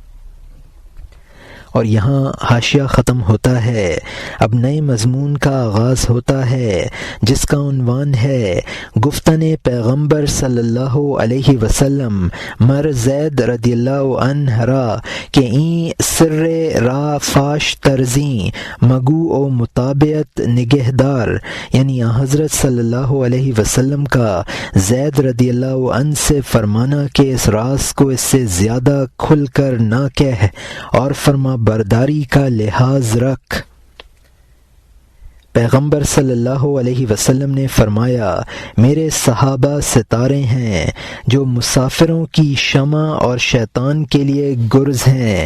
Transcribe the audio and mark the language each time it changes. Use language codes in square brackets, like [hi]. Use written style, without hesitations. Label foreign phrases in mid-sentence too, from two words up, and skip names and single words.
[ur] اور یہاں حاشیہ ختم ہوتا ہے، اب نئے مضمون کا آغاز ہوتا ہے جس کا عنوان ہے [fa] گفتن پیغمبر [ar] صلی اللہ علیہ وسلم [fa] مر زید [ar] رضی اللہ عنہ [fa] را کہ این سر را فاش ترزیں مگو او مطابعت نگہدار، [ur] یعنی حضرت [ar] صلی اللہ علیہ وسلم [ur] کا زید [ar] رضی اللہ عنہ [ur] سے فرمانا کہ اس راز کو اس سے زیادہ کھل کر نہ کہہ اور فرما برداری کا لحاظ رکھ۔ پیغمبر [ar] صلی اللہ علیہ وسلم [ur] نے فرمایا میرے صحابہ ستارے ہیں جو مسافروں کی شمع اور شیطان کے لیے گرز ہیں۔